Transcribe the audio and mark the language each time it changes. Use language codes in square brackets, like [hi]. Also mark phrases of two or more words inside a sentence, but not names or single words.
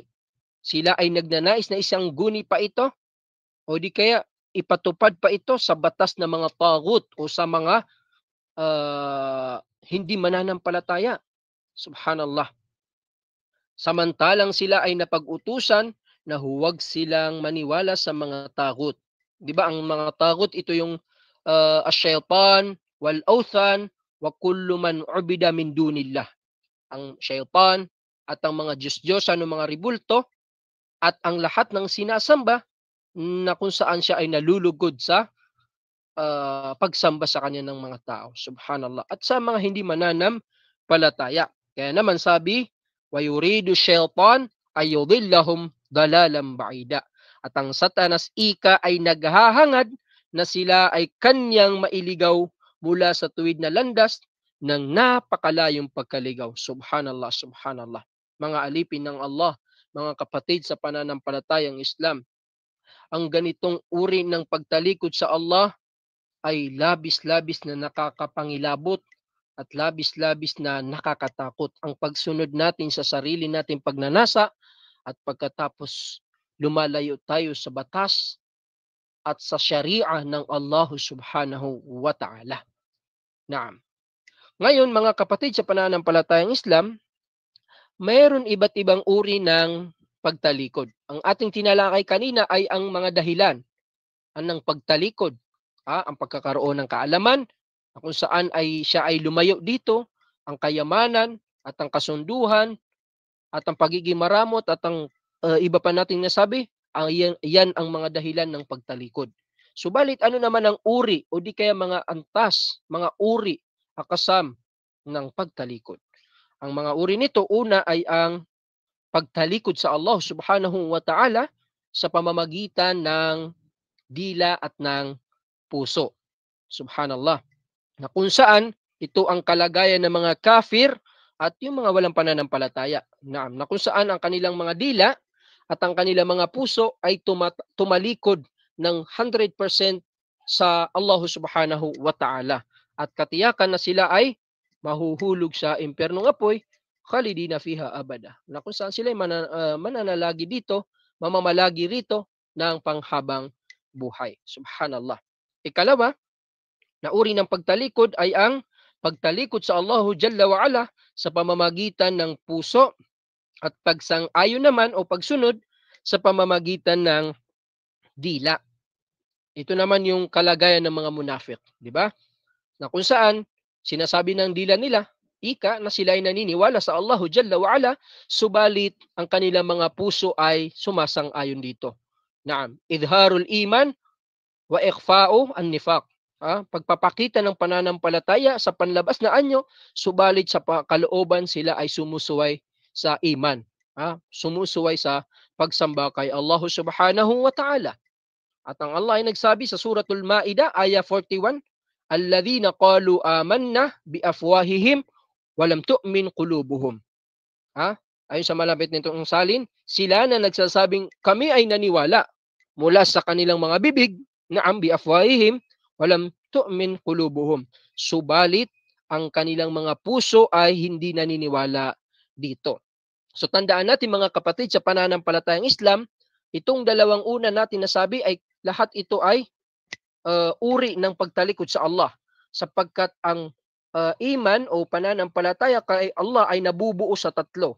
[tl] Sila ay nagnanais na isang guni pa ito o di kaya ipatupad pa ito sa batas ng mga taghut o sa mga hindi mananampalataya. Subhanallah. Samantalang sila ay napag-utusan na huwag silang maniwala sa mga taghut. Di ba ang mga taghut ito yung [ar] الشياطين والأوثان وكل من عبد من دون الله. [tl] Ang syaitan at ang mga Diyos-Diyosan o mga ribulto at ang lahat ng sinasamba na kung saan siya ay nalulugod sa pagsamba sa kanya ng mga tao. Subhanallah. At sa mga hindi mananampalataya. Kaya naman sabi, [ar] ويريد الشيطان أن يضلهم ضلالا بعيدا. [tl] At ang Satanas ika ay naghahangad na sila ay kanyang mailigaw mula sa tuwid na landas ng napakalayong pagkaligaw. [ar] سبحان الله، سبحان الله. [tl] Mga alipin ng Allah, mga kapatid sa pananampalatayang Islam, ang ganitong uri ng pagtalikod sa Allah ay labis-labis na nakakapangilabot at labis-labis na nakakatakot. Ang pagsunod natin sa sarili nating pagnanasa at pagkatapos lumalayo tayo sa batas at sa syariah ng Allah [ar] سبحانه وتعالى. [tl] Naam. Ngayon mga kapatid sa pananampalatayang Islam, mayroon iba't ibang uri ng pagtalikod. Ang ating tinalakay kanina ay ang mga dahilan ng pagtalikod. Ang pagkakaroon ng kaalaman, kung saan ay siya ay lumayo dito, ang kayamanan at ang kasunduhan at ang pagiging maramot at ang iba pa nating nasabi, yan ang mga dahilan ng pagtalikod. Subalit ano naman ang uri o di kaya mga antas, mga uri, akasam ng pagtalikod. Ang mga uri nito, una ay ang pagtalikod sa Allah [ar] سبحانه وتعالى [tl] sa pamamagitan ng dila at ng puso. Subhanallah. Na kung saan ito ang kalagayan ng mga kafir at yung mga walang pananampalataya. Na kung saan ang kanilang mga dila at ang kanilang mga puso ay tumalikod ng 100% sa Allah [ar] سبحانه وتعالى. [tl] At katiyakan na sila ay mahuhulog sa impyernong apoy, [ar] خالدين فيها أبدا. [tl] Na kung saan sila ay mananalagi dito, mamamalagi rito ng panghabang buhay. Subhanallah. Ikalawa, na uri ng pagtalikod ay ang pagtalikod sa Allah [ar] جل وعلا [tl] sa pamamagitan ng puso at pagsang-ayon naman o pagsunod sa pamamagitan ng dila. Ito naman yung kalagayan ng mga munafik, di ba? Na kung saan sinasabi ng dila nila, ika na sila ay naniniwala sa Allah [ar] جل وعلا, [tl] subalit ang kanilang mga puso ay sumasang-ayon dito. [ar] نعم، إظهار الإيمان وإخفاء النفاق. [tl] Pagpapakita ng pananampalataya sa panlabas na anyo, subalit sa kalooban sila ay sumusuway sa iman. Sumusuway sa pagsamba kay Allah [ar] سبحانه وتعالى. [tl] At ang Allah ay nagsabi sa suratul Ma'idah, ayah 41, [ar] الذين قالوا آمنا بأفواههم ولم تؤمن قلوبهم. [tl] Ayon sa malapit nitong salin, sila na nagsasabing kami ay naniwala mula sa kanilang mga bibig, [ar] نعم بأفواههم ولم تؤمن قلوبهم. [tl] Subalit ang kanilang mga puso ay hindi naniniwala dito. So tandaan natin mga kapatid sa pananampalatayang Islam, itong dalawang una natin nasabi ay lahat ito ay uri ng pagtalikod sa Allah, sapagkat ang iman o pananampalataya kay Allah ay nabubuo sa tatlo.